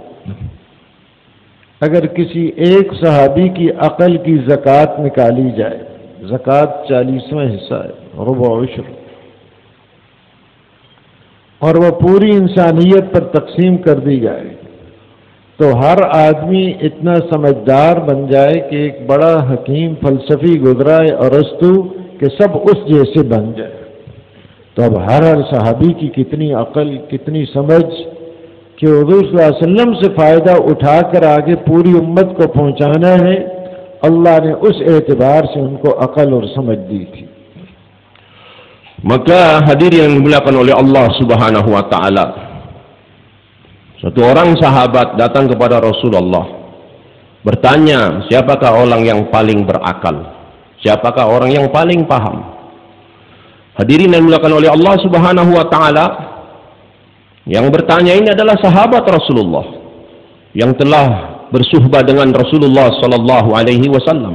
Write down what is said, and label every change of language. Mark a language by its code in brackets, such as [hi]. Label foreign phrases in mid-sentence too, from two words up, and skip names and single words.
[ur] اگر کسی ایک صحابی کی عقل کی زکات نکالی جائے، زکات 40واں حصہ ہے، ربع عشر، اور وہ پوری انسانیت پر تقسیم کر دی جائے، تو ہر آدمی اتنا سمجھدار بن جائے کہ ایک بڑا حکیم فلسفی گزرا ہے ارسطو کہ سب اس جیسے بن جائے. تو اب ہر صحابی کی کتنی عقل، کتنی سمجھ کہ حضور [ar] صلى الله عليه وسلم [ur] سے فائدہ اٹھا کر آگے پوری امت کو پہنچانا ہے. اللہ نے اس اعتبار سے ان کو عقل اور سمجھ دی تھی. [id] Maka hadirin yang dimuliakan oleh Allah [ar] سبحانه وتعالى, [id] suatu orang sahabat datang kepada Rasulullah bertanya, siapakah orang yang paling berakal, siapakah orang yang paling paham. Hadirin yang dimuliakan oleh Allah [ar] سبحانه وتعالى, [id] yang bertanya ini adalah sahabat Rasulullah yang telah bersuhbah dengan Rasulullah [ar] صلى الله عليه وسلم.